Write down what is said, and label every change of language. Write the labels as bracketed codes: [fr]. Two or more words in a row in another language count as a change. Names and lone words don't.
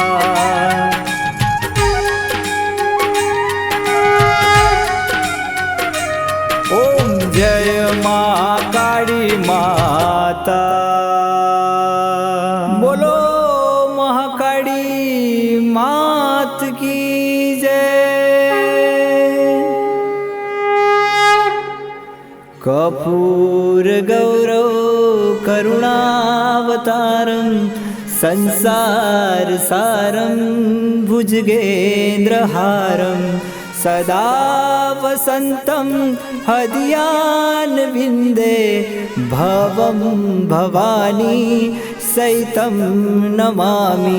[gu] ઓમ જય મા કાળી માતા. બોલો મહાકાળી [hi] मात की जय. [sa] कर्पूर गौरव करुणावतारं संसार सारं भुजगेन्द्रहारं सदा वसन्तं हृदयान् विन्दे भवं भवानी सहितं नमामि।